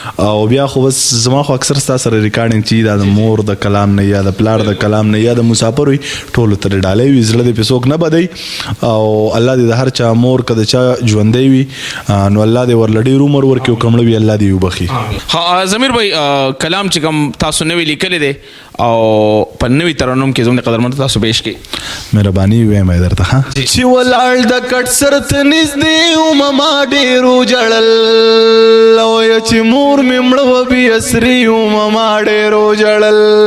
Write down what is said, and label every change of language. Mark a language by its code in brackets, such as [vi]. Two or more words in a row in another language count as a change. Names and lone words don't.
[ps] او بیا خو بس زما خو اکثر ستا سره ریکارډینګ چې دا د مور د کلام نه یا د پلار د کلام نه یا د مسافر وي، ټولو ته د ډالۍ وي، زړه دې پې څوک نه بدوي. او الله دې د هر چا مور که د چا ژوندی وي، آه، نو الله دې ورله ډېر عمر ورکړي او که مړه وي، الله دې وبخي. ها، آه، ضمیر بھائی، آه، کلام چې کوم تاسو نوی لیکلی دی او په نوي ترنم کې زموږ قدرمنو ته تاسو پیش کړئ. مهرباني ویم یې درته، ها؟ جی. چې ولاړ د کټ سر ته نږدې وم ما ډېر وژړل. او یا چې مور مې مړه وه بې اسري وم ما ډېر وژړل.